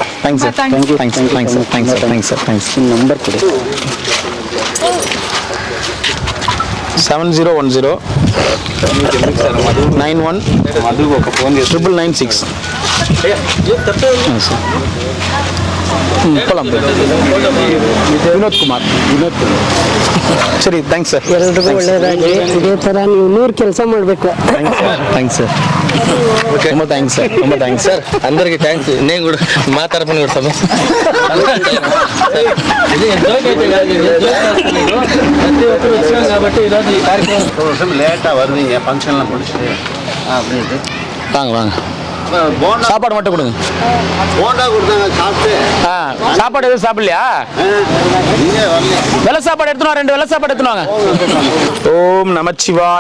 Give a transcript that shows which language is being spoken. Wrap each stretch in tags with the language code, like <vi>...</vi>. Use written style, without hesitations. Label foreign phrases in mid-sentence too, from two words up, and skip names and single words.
<ta>தேங்க்ஸ். நம்பர் கொடு. 7010 91 99996. போலாம்.</ta> <kn>ವಿನೋದ್ ಕುಮಾರ್. ಸರಿ,</kn> <en>thanks sir.</en> <kn>ಎಲ್ರಿಗೂ ಒಳ್ಳೇದಾಗಿ ಇದೇ ತರ ನೀವು 100 ಕೆಲಸ ಮಾಡಬೇಕು.</kn> <en>thanks sir.</en> <kn>ತುಂಬ ಥ್ಯಾಂಕ್ಸ್</kn> <te>సార్. అందరికి థ్యాంక్స్. నేను కూడా మా తరపున కూడా సమస్య ప్రతి ఒక్కరు వచ్చాం కాబట్టి ఈరోజు ఈ కార్యక్రమం</te> <ta>லேட்டாக வருவீங்க ஃபங்க்ஷன்லாம் முடிச்சுட்டு அப்படின்ட்டு வாங்க சாப்பாடு மட்டும் கொடுங்க. போண்டா கொடுத்தாங்க சாப்பிட்டு. சாப்பாடு எதுவும் சாப்பிடலையா? வெள்ளை சாப்பாடு எடுத்துனோம். 2 வெள்ளை சாப்பாடு எடுத்துனாங்க. ஓம் நமச்சிவாய.</ta>